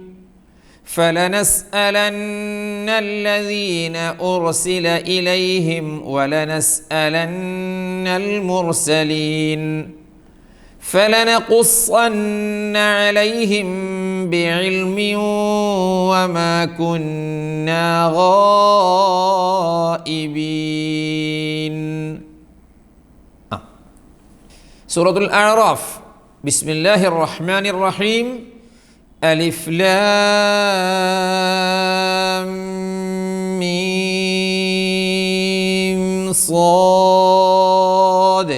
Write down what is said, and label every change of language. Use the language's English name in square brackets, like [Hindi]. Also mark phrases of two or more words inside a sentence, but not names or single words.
[Arabic] فلنسألن الذين أرسل إليهم ولنسألن المرسلين. فلنقصن عليهم بعلم وما كنا غائبين. സൂറത്തുൽ അഅറാഫ്. بسم الله الرحمن الرحيم ألف لام ميم صاد.